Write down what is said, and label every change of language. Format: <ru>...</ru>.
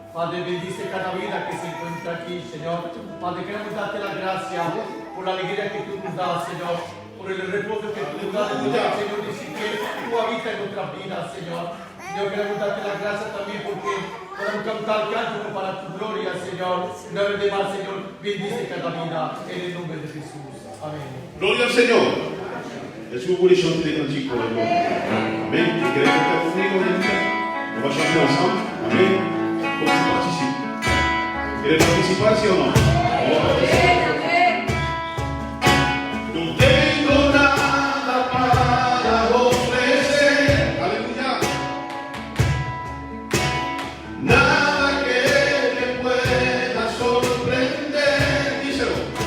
<es>Padre, bendice cada vida que se encuentra aquí, Señor. Padre, queremos darte la gracia por la alegría que tú nos das, Señor. Por el reposo que tú nos das, Señor, decir que tú habitas en nuestras vidas, Señor. Señor, queremos darte la gracia también porque podemos cantar cánticos para tu gloria, Señor. Una vez más, Señor, bendice cada vida en el nombre de Jesús. Amén. Gloria al Seigneur.</es> <fr>Est-ce que vous voulez chanter des cantiques pour le Lord? Amen. Vous voulez chanter conmigo? On va chanter ensemble. Amen. Pour que tu participes. Vous voulez participer, si ou non? On va participer.</fr> <es>No tengo nada para ofrecer. Aleluya. Nada que me pueda sorprender. Díselo.</es>